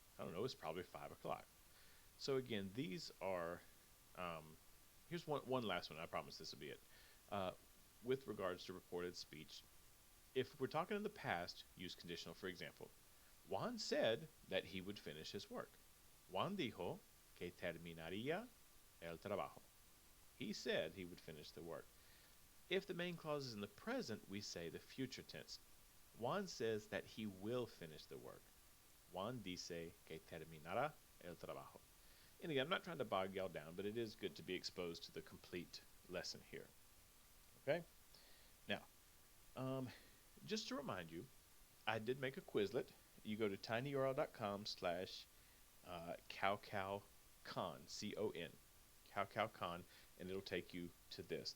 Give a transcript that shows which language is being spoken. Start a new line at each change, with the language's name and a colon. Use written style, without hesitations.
English: I don't know, it's probably 5 o'clock. So again, these are, here's one last one, I promise this will be it. With regards to reported speech, if we're talking in the past, use conditional. For example, Juan said that he would finish his work.
Spanish: Juan dijo que terminaría el trabajo.
English: He said he would finish the work. If the main clause is in the present, we say the future tense. Juan says that he will finish the work.
Spanish: Juan dice que terminará el trabajo.
English: And again, I'm not trying to bog y'all down, but it is good to be exposed to the complete lesson here. Okay? Now, just to remind you, I did make a Quizlet. You go to tinyurl.com/cowcowcon, C-O-N, cowcowcon, and it'll take you to this.